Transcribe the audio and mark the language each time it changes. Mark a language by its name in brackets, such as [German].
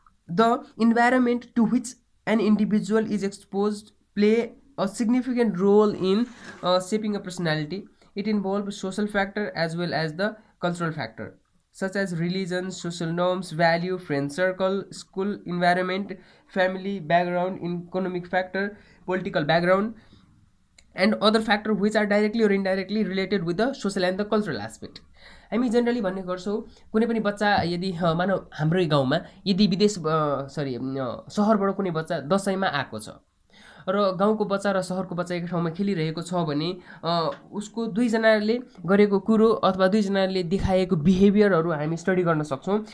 [English] The environment to which an individual is exposed play a significant role in shaping a personality. It involves social factor as well as the cultural factor, such as religion, social norms, value, friend circle, school environment, family background, economic factor, political background, and other factor which are directly or indirectly related with the social and the cultural aspect. [Nepali] हामी generally भन्ने गर्छौँ कुनै पनि बच्चा यदि मानौ हाम्रै गाउँमा यदि सहरबाट कुनै बच्चा दसैँमा आएको छ र गाउँको बच्चा र सहरको बच्चा एक ठाउँमा खेलिरहेको छ भने उसको दुईजनाले गरेको कुरो अथवा दुईजनाले देखाएको बिहेभियरहरू हामी स्टडी गर्न सक्छौँ।